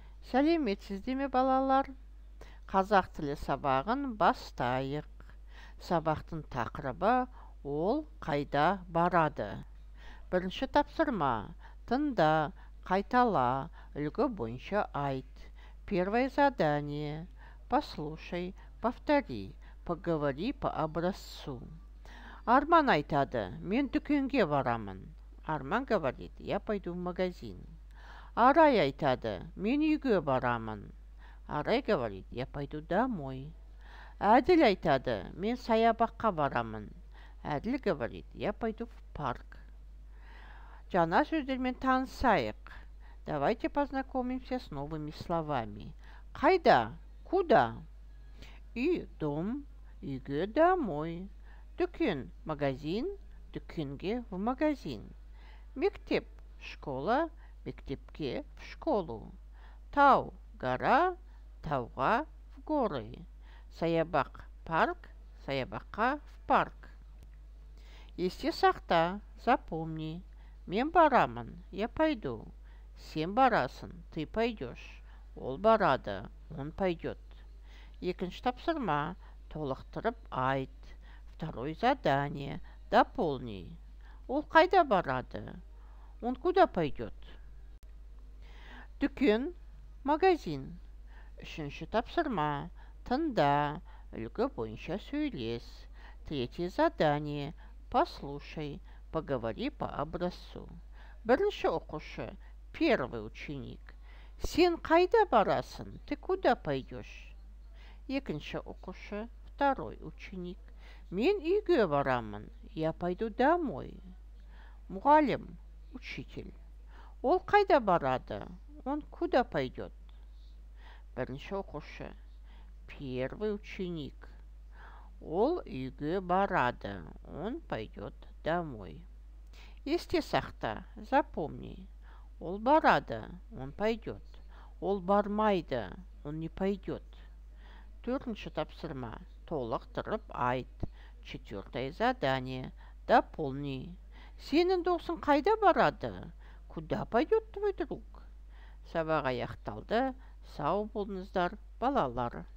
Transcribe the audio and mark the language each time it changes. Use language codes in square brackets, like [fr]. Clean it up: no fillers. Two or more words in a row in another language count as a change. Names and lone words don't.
[kk] Сәлеметсіздер ме балалар? Қазақ тілі сабағын бастайық. Сабақтың тақырыбы ол қайда барады. Бірінші тапсырма. Тыңда, қайтала, үлгі бойынша айт. [ru] Первое задание. Послушай, повтори, поговори по образцу. [kk] Арман айтады, мен дүкенге барамын. [ru] Арман говорит, я пойду в магазин. [kk] Арай айтады, мен үйге барамын. [ru] Арай говорит, я пойду домой. [kk] Әділ айтады, мен саябаққа барамын. [ru] Әділ говорит, я пойду в парк. [kk] Жаңа сөздермен танысайық. [ru] Давайте познакомимся с новыми словами. [kk] Қайда? Куда? Үй, дом, үйге, домой. Дүкен, магазин, дүкенге, [ru] в магазин. [kk] Мектеп, школа, мектепке, [ru] в школу. [kk] Тау, гора, тауға, [ru] в горы. [kk] Саябақ, парк, саябаққа, [ru] в парк. [kk] Есте сақта, запомни. Мен барамын, [ru] я пойду. [kk] Сен барасың, [ru] ты пойдешь. [kk] Ол барады, [ru] он пойдет. [kk] Екінші тапсырма, толықтырып айт. [ru] Второе задание, дополни. [kk] Ол қайда барады? [ru] Он куда пойдет? [kk] Дүкен, магазин. Үшінші тапсырма, тыңда, үлгі бойынша сөйлес. [ru] Третье задание, послушай, поговори по образцу. [kk] Бірінші оқушы, [ru] первый ученик. [kk] Сен қайда барасың? [ru] Ты куда пойдешь? [kk] Екінші оқушы, [ru] второй ученик. [kk] Мен үйге барамын. [ru] Я пойду домой. [kk] Мұғалім, учитель. Ол қайда барады? [ru] Он куда пойдет? [kk] Бірінші оқушы, [ru] первый ученик. [kk] Ол үйге барады. [ru] Он пойдет домой. [kk] Есте сақта, запомни. Ол барады, [ru] он пойдет. [kk] Ол бармайды, [ru] он не пойдет. [kk] Төртінші тапсырма, толықтырып айт. [ru] Четвертое задание, дополни. [kk] Сенің досың қайда барады? [ru] Куда пойдет твой друг? [kk] Сабақ аяқталды. Сау болыңыздар, балалар.